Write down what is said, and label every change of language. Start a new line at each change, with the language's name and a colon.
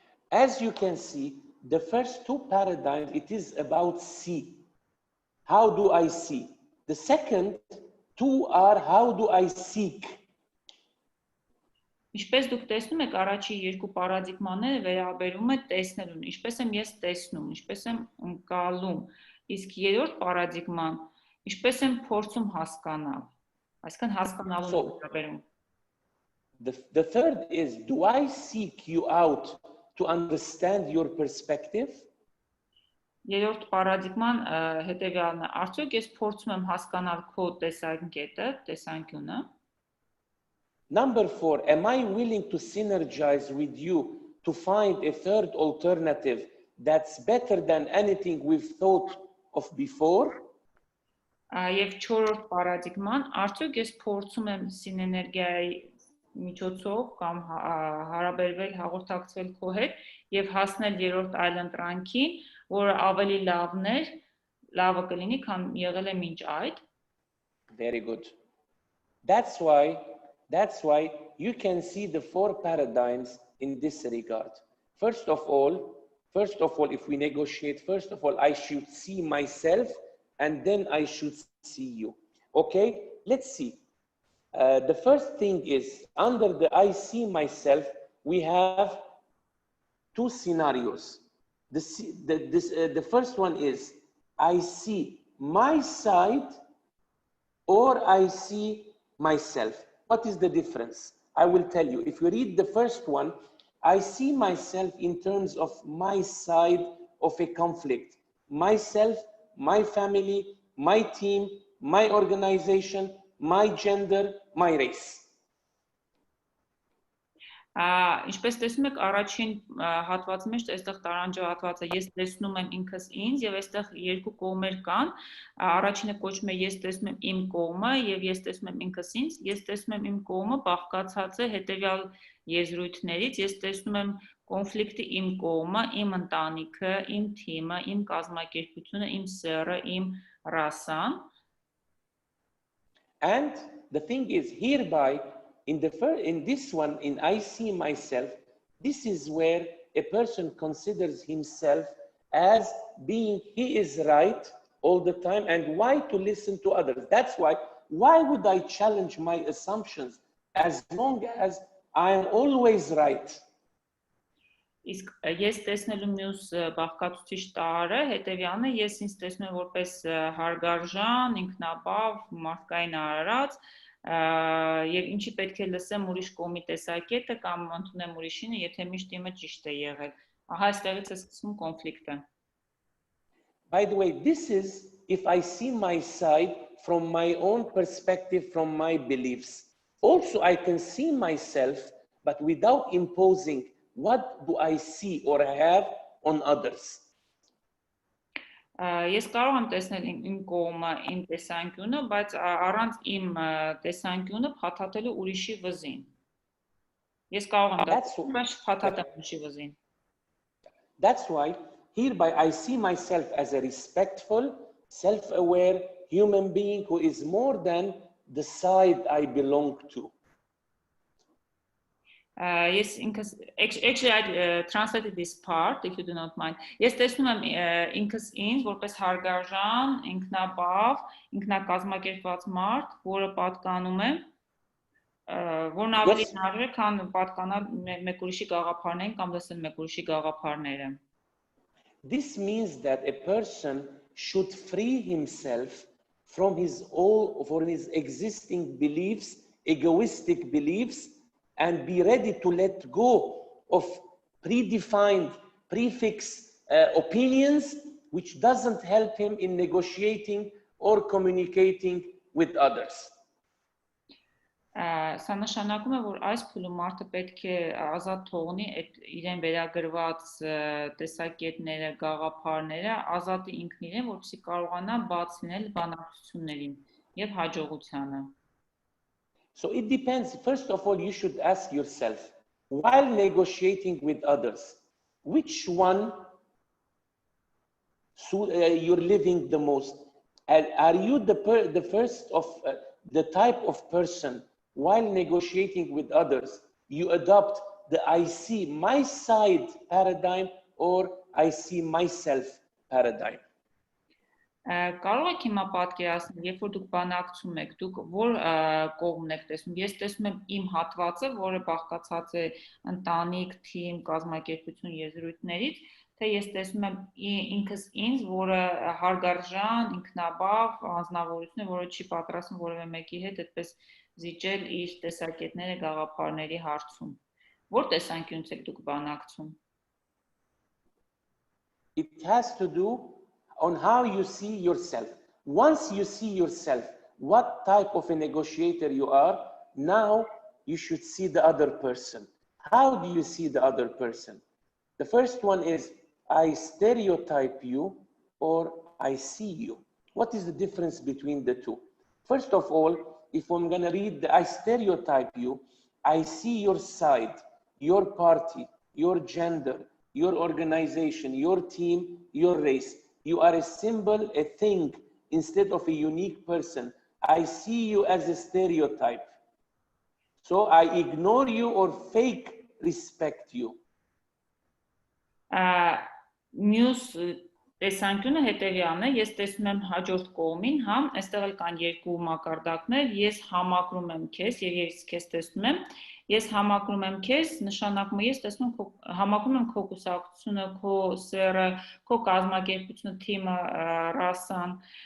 English: As you can see, the first 2 paradigms, it is about see. How do I see? The second 2 are how do I seek?
Armenian: Ինչպես դուք տեսնում եք, առաջի երկու պարադիգմաները վերաբերում է տեսնելուն, ինչպես եմ ես տեսնում, ինչպես եմ ընկալում, իսկ երրորդ պարադիգման, ինչպես եմ փորձում հասկանալ, այսինքն հասկանալու վերաբերում։
English: The third is, do I seek you out to understand your perspective?
Armenian: Երրորդ պարադիգման հետևյալն է, արդյոք ես փորձում եմ հասկանալ քո տեսանկյունը, տեսանկյունը։
English: Number 4, am I willing to synergize with you to find a third alternative that's better than anything we've thought of before?
Armenian: Եվ 4-րդ պարադիգման, արդյոք ես փորձում եմ սիներգիայի միջոցով կամ հարաբերվել, հաղորդակցվել քո հետ եւ հասնել երրորդ այլընտրանքին, որը ավելի լավն է, լավը կլինի, քան եղել է մինչ այդ։
English: Very good. That's why you can see the four paradigms in this regard. First of all, if we negotiate, first of all, I should see myself and then I should see you. Okay, let's see. The first thing is, under the I see myself, we have two scenarios. The first one is, I see my side or I see myself. What is the difference? I will tell you. If you read the first one, I see myself in terms of my side of a conflict. Myself, my family, my team, my organization, my gender, my race.
Armenian: Ինչպես տեսնում եք, առաջին հատվածի մեջ այստեղ տարանջը հատվածը ես տեսնում եմ ինքս ինձ եւ այստեղ երկու կողմեր կան։ Առաջինը կոչվում է ես տեսնում եմ իմ կողմը եւ ես տեսնում եմ ինքս ինձ։ Ես տեսնում եմ իմ կողմը բաղկացած է հետեւյալ եզրույթներից։ Ես տեսնում եմ կոնֆլիկտի իմ կողմը, իմ ընտանիքը, իմ թիմը, իմ կազմակերպությունը, իմ սեռը, իմ ռասան։
English: And the thing is, hereby, in this one, in I see myself, this is where a person considers himself as being, he is right all the time, and why to listen to others. That's why would I challenge my assumptions as long as I am always right?
Armenian: Իսկ ես տեսնելու մյուս բաղկացուցիչ տարը հետևյալն է, ես ինձ տեսնում եմ որպես հարգարժան, ինքնաբավ, մարդկային արարած, եւ ինչի պետք է լսեմ ուրիշ կողմի տեսակետը կամ ընդունեմ ուրիշինը, եթե միշտ իմը ճիշտ է եղել։ Ահա այստեղից է սկսվում կոնֆլիկտը։
English: By the way, this is if I see my side from my own perspective, from my beliefs. Also, I can see myself, but without imposing what do I see or have on others.
Armenian: Ես կարող եմ տեսնել իմ կողմը, իմ տեսանկյունը, բայց առանց իմ տեսանկյունը փաթաթելու ուրիշի վզին։ Ես կարող եմ դա փաթաթել ուրիշի վզին։
English: That's why hereby I see myself as a respectful, self-aware human being who is more than the side I belong to. Yes, actually I translated this part, if you do not mind.
Armenian: Ես տեսնում եմ ինքս ինձ որպես հարգարժան, ինքնաբավ, ինքնակազմակերպված մարդ, որը պատկանում է, որն ավելի հնարավոր է, քան պատկանալ մեկ ուրիշի գաղափարներին կամ լսել մեկ ուրիշի գաղափարները։
English: This means that a person should free himself from his existing beliefs, egoistic beliefs, and be ready to let go of predefined, prefix opinions, which doesn't help him in negotiating or communicating with others.
Armenian: Սա նշանակում է, որ այս փուլում մարդը պետք է ազատ թողնի այդ իրեն վերագրված տեսակետները, գաղափարները, ազատի ինքն իրեն, որպեսզի կարողանա բաց լինել բանակցություններին եւ հաջողությանը։
English: So it depends. First of all, you should ask yourself, while negotiating with others, which one you're living the most? Are you the first of the type of person, while negotiating with others, you adopt the I see my side paradigm or I see myself paradigm?
Armenian: Կարող եք հիմա պատկերացնել, երբ որ դուք բանակցում եք, դուք որ կողմն եք տեսնում։ Ես տեսնում եմ իմ հատվածը, որը բաղկացած է ընտանիք, թիմ, կազմակերպություն եզրույթներից, թե ես տեսնում եմ ինքս ինձ, որը հարգարժան, ինքնաբավ, անձնավորություն է, որը չի պատրաստվում որևէ մեկի հետ այդպես զիջել իր տեսակետները, գաղափարների հարցում։ Որ տեսանկյունից եք դուք բանակցում։
English: It has to do on how you see yourself. Once you see yourself, what type of a negotiator you are, now you should see the other person. How do you see the other person? The first one is, I stereotype you or I see you. What is the difference between the two? First of all, if I'm going to read the I stereotype you, I see your side, your party, your gender, your organization, your team, your race. You are a symbol, a thing, instead of a unique person. I see you as a stereotype. So I ignore you or fake respect you.
Armenian: Մյուս տեսանկյունը հետևյալն է, ես տեսնում եմ հաջորդ կողմին, հա, այստեղ էլ կան երկու մակարդակներ, ես համակրում եմ քեզ եւ ես քեզ տեսնում եմ, ես համակրում եմ քեզ, նշանակում է ես տեսնում համակրում եմ քո կուսակցությունը, քո սերը, քո կազմակերպությունը, թիմը, ռասան,